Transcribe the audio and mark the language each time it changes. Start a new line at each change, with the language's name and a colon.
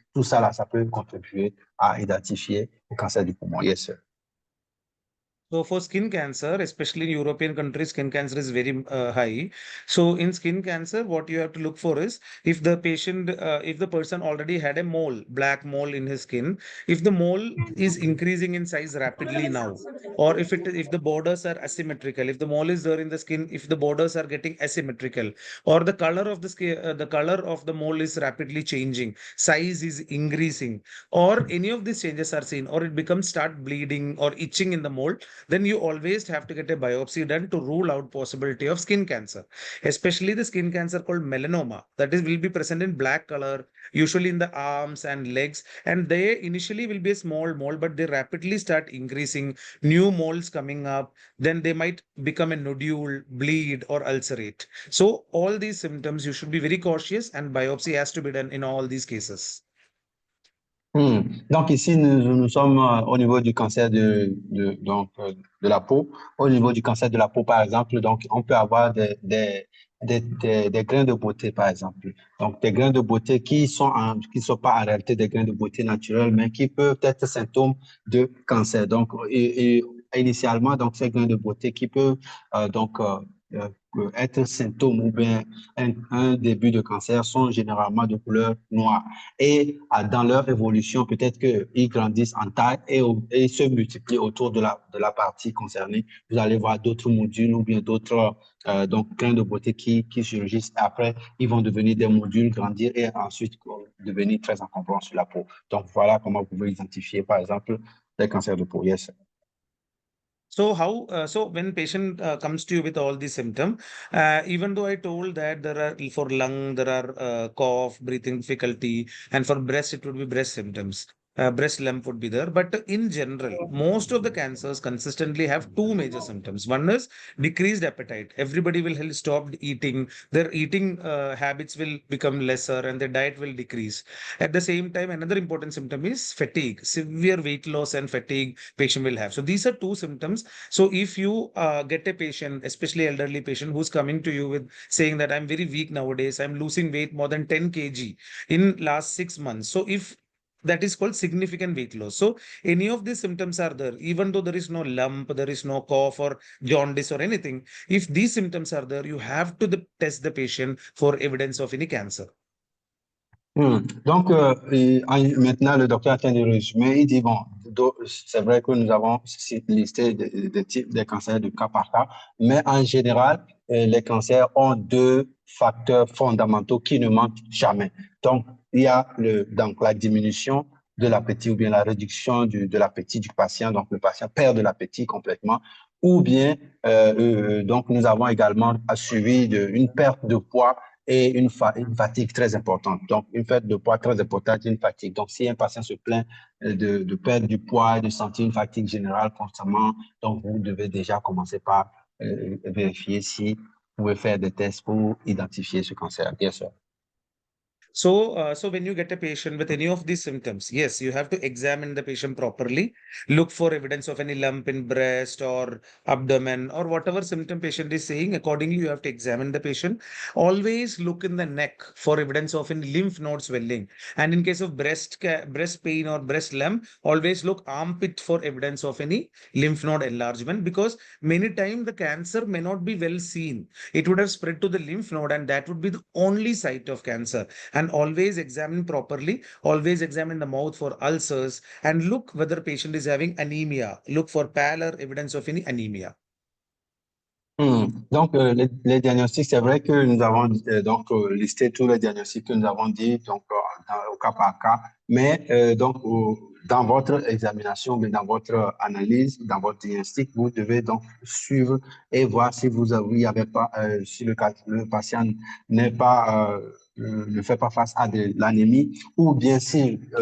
French: Tout ça, là, ça peut contribuer à identifier le cancer du poumon.
English: Yes, sir. So for skin cancer, especially in European countries, skin cancer is very high. So in skin cancer, what you have to look for is if if the person already had a mole, black mole in his skin, if the mole is increasing in size rapidly now, or if the borders are asymmetrical, if the mole is there in the skin, if the borders are getting asymmetrical, or the color of the skin, the color of the mole is rapidly changing, size is increasing, or any of these changes are seen, or it becomes start bleeding or itching in the mole, then you always have to get a biopsy done to rule out possibility of skin cancer, especially the skin cancer called melanoma, that is will be present in black color, usually in the arms and legs, and they initially will be a small mole, but they rapidly start increasing, new moles coming up, then they might become a nodule, bleed, or ulcerate. So all these symptoms you should be very cautious, and biopsy has to be done in all these cases.
French: Donc ici, nous sommes au niveau du cancer de la peau. Au niveau du cancer de la peau, par exemple, donc on peut avoir des grains de beauté, par exemple. Donc des grains de beauté qui sont pas en réalité des grains de beauté naturels, mais qui peuvent être symptômes de cancer. Donc initialement, donc ces grains de beauté qui peuvent euh, être symptômes ou bien un début de cancer sont généralement de couleur noire. Et dans leur évolution, peut-être qu'ils grandissent en taille et se multiplient autour de la partie concernée. Vous allez voir d'autres modules ou bien d'autres grains de beauté qui surgissent. Après, ils vont devenir des modules, grandir et ensuite devenir très encombrants sur la peau. Donc, voilà comment vous pouvez identifier, par exemple, les cancers de peau.
English: Yes. So when patient comes to you with all these symptoms, even though I told that there are for lung, there are cough, breathing difficulty, and for breast, it would be breast symptoms. Breast lump would be there. But in general, most of the cancers consistently have two major symptoms. One is decreased appetite. Everybody will have stopped eating. Their eating habits will become lesser and their diet will decrease. At the same time, another important symptom is fatigue. Severe weight loss and fatigue patient will have. So these are two symptoms. So if you get a patient, especially elderly patient, who's coming to you with saying that I'm very weak nowadays, I'm losing weight more than 10 kg in last 6 months. So if that is called significant weight loss. So any of these symptoms are there, even though there is no lump, there is no cough or jaundice or anything. If these symptoms are there, you have to test the patient for evidence of any cancer.
French: Donc, maintenant, le docteur a fait de résumer. Il dit, bon, c'est vrai que nous avons listé des types de cancers de cas par cas, mais en général, les cancers ont deux facteurs fondamentaux qui ne manquent jamais. Donc, il y a donc, la diminution de l'appétit ou bien la réduction de l'appétit du patient. Donc, le patient perd de l'appétit complètement. Ou bien, donc, nous avons également suivi une perte de poids et une fatigue très importante. Donc, une perte de poids très importante et une fatigue. Donc, si un patient se plaint de perdre du poids et de sentir une fatigue générale constamment, donc vous devez déjà commencer par vérifier si vous pouvez faire des tests pour identifier ce cancer. Bien sûr.
English: So when you get a patient with any of these symptoms, yes, you have to examine the patient properly, look for evidence of any lump in breast or abdomen or whatever symptom patient is saying. Accordingly, you have to examine the patient. Always look in the neck for evidence of any lymph node swelling. And in case of breast pain or breast lump, always look armpit for evidence of any lymph node enlargement, because many times the cancer may not be well seen. It would have spread to the lymph node and that would be the only site of cancer. And and always examine properly, always examine the mouth for ulcers and look whether patient is having anemia. Look for pallor, evidence of any anemia.
French: Donc, les diagnostics, c'est vrai que nous avons listé tous les diagnostics que nous avons dit au cas par cas, mais dans votre examination, mais dans votre analyse, dans votre diagnostic, vous devez donc suivre et voir si vous avez, avait pas, si le patient n'est pas, ne fait pas face à de l'anémie ou bien si